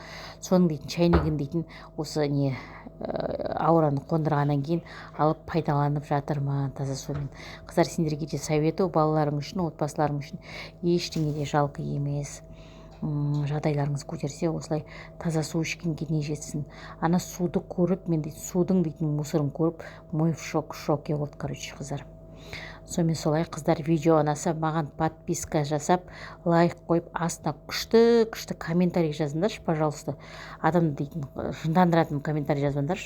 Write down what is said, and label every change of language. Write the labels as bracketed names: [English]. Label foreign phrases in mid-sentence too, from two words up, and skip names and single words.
[Kazakh] Соның дейтін чайнигін дейтін осы не аураны қондырғаннан кейін алып пайдаланып жатырмын таза сумен. Қыздар, сендерге де советую, балаларың үшін, отбасыларың үшін ештеңе де жалко емес. Жағдайларыңыз көтерсе осылай таза су ішкенге не жетсін. Ана суды көріп, мен дейтін судың дейтін мусорын көріп, [Russian] мой в шоке [Kazakh] болды, короче, қыздар. Сонымен солай, қыздар, видео ұнаса маған подписка жасап, лайк қойып, астына күшті комментарий жазыңдаршы, пожалуйста. Адамды дейтін жындандыратын комментарий жазыңдаршы.